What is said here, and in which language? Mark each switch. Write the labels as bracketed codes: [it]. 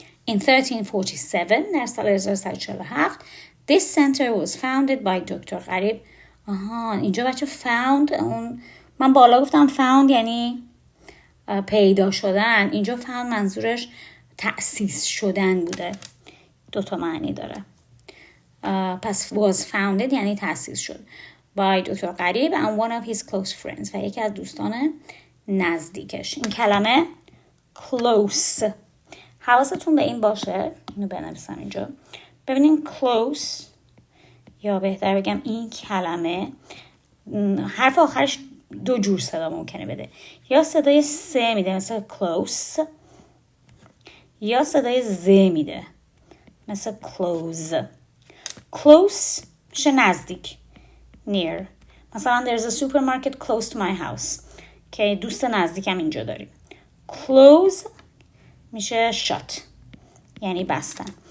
[en] In 1347, [fa] در سال 1347, [en] this center was founded by Dr. Gharib [fa] آها اینجا بچه found، اون من بالا گفتم found یعنی پیدا شدن، اینجا found منظورش تأسیس شدن بوده. 2 معنی داره. پس [en] was founded [fa] یعنی تأسیس شد by دکتر غریب [en] and one of his close friends [fa] و یکی از دوستان نزدیکش. این کلمه close، حواستون به این باشه، اینو بنویسم اینجا. ببینیم close، یا بهتر بگم این کلمه حرف آخرش 2 جور صدا ممکنه بده، یا صدای س میده مثل close، یا صدای ز میده مثل close. close میشه نزدیک، near. مثلا [en] there's a supermarket close to my house [fa] که دوست نزدیکم اینجا داریم. close میشه shut یعنی بستن.